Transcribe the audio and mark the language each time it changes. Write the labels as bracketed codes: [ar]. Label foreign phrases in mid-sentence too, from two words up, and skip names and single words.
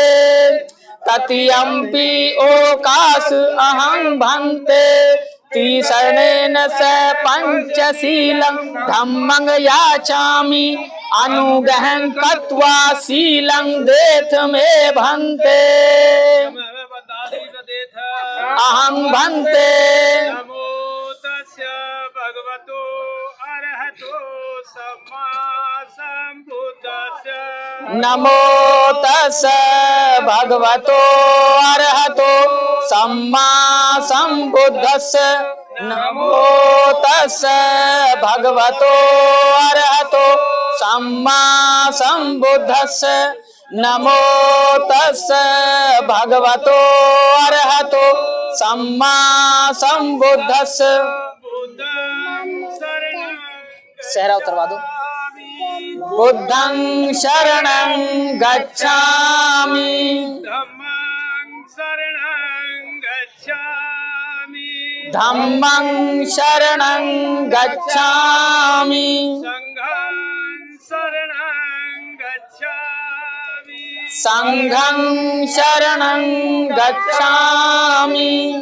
[pi] तृतीयंपि ओकाश अहं भन्ते त्रिशरणेन स पंचशीलं धम्मं याचामि अनुगहं कृत्वा शीलं देथमे भन्ते। अहं भन्ते नमो तस्य भगवतो अरहतो सम्मा सम्बुद्धस्य। नमो तस्य भगवतो अरहतो सम्मा सम्बुद्धस्य। नमो तस्य भगवतो अरहतो सम्मा सम्बुद्धस्य। नमो तस्य भगवतो अरहतो सम्मा सम्बुद्धस्य। [hi] सहरा उतरवा दो। [pi] बुद्धं शरणं गच्छामि धम्मं शरणं गच्छामि संघं शरणं गच्छामि।